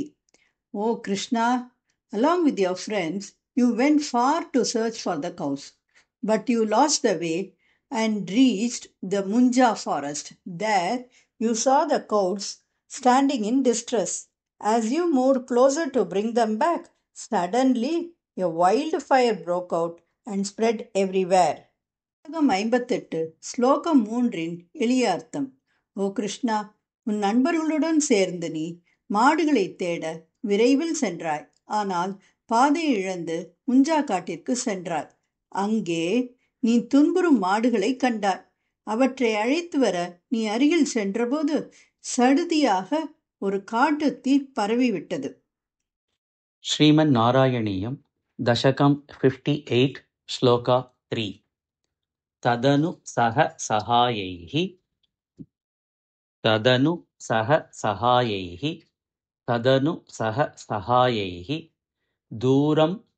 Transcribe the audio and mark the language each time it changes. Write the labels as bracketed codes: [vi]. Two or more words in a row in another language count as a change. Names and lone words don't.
[en] O Krishna, along with your friends, you went far to search for the cows, but you lost the way and reached the Munja forest. There you saw the cows standing in distress. As you moved closer to bring them back, suddenly a wildfire broke out and spread everywhere. [ta] புத்தகம் 58 ஸ்லோகம் 3 எளிய அர்த்தம். ஓ கிருஷ்ணா, உன் நண்பர்களுடன் சேர்ந்து நீ மாடுகளைத் தேட விரைவில் சென்றாய். ஆனால் பாதை இழந்து முஞ்சா காட்டிற்கு சென்றாய். அங்கே நீ துன்புறும் மாடுகளைக் கண்டாய். அவற்றை அழைத்து வர நீ அருகில் சென்றபோது சடுதியாக ஒரு காட்டுத் தீ பரவிவிட்டது. [sa] श्रीमन् नारायणीयं दशकं 58 श्लोका 3 तदनु सह सहायैः तदनु सह सहायैः तदनु सह सहायैः दूरम्